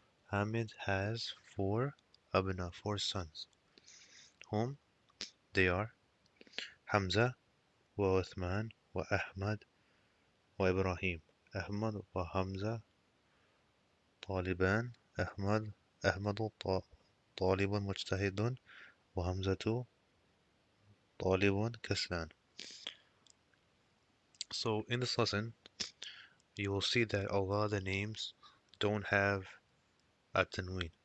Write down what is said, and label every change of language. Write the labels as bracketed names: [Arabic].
[English] Hamid has four sons. Whom they are Hamza wa Uthman wa Ahmad wa Ibrahim. [Arabic] Ahmad wa Hamza طالبان. أحمد طالب مجتهد وحمزة طالب كسلان. [English] So in this lesson, you will see that a lot of the names don't have a tanween.